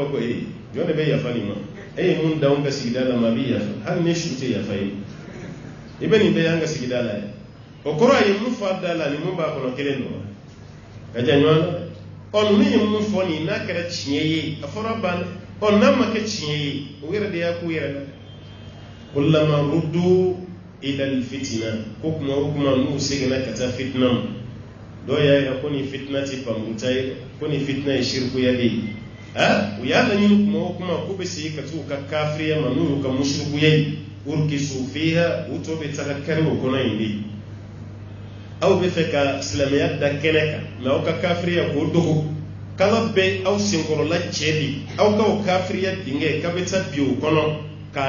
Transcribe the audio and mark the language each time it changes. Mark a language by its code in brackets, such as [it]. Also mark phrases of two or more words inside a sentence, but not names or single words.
[bm] fɔ jɔn de bɛ yafa nin ma ye mun da an ka sigida la ma a b'i yafa hali ni su tɛ yafa ye i bɛ nin bɛɛ y'an ka sigida la ye o kɔrɔ a ye mun fɔ da la ni mun b'a kɔnɔ kelen don ka jan ɲɔgɔn na ninnu ye mun fɔ nin n'a kɛra tiɲɛ ye a fɔra ban n'a ma kɛ tiɲɛ ye o yɛrɛ de y'a k'u yɛrɛ la [ar] كلما ردوا إلى الفتنة [bm] ko kuma o kuma n'u seginna ka taa fitina ma dɔw y'a jira ko nin fitina tɛ pankuruta ye ko nin fitina ye shirikuya de ye u y'a laɲini kuma o kuma k'u bɛ segin ka t'u ka kafiriya ma n'u y'u ka musirikuya ye [ar] أركسوا فيها [bm] u tɔ bɛ taga kari o kɔnɔ yen de aw bɛ fɛ ka silamɛya da kɛnɛ kan mɛ aw ka kafiriya k'o dogo kala bɛ aw senkɔrɔla cɛ de aw ka o kafiriya dingɛ k'a bɛ taa bi o kɔnɔ k'a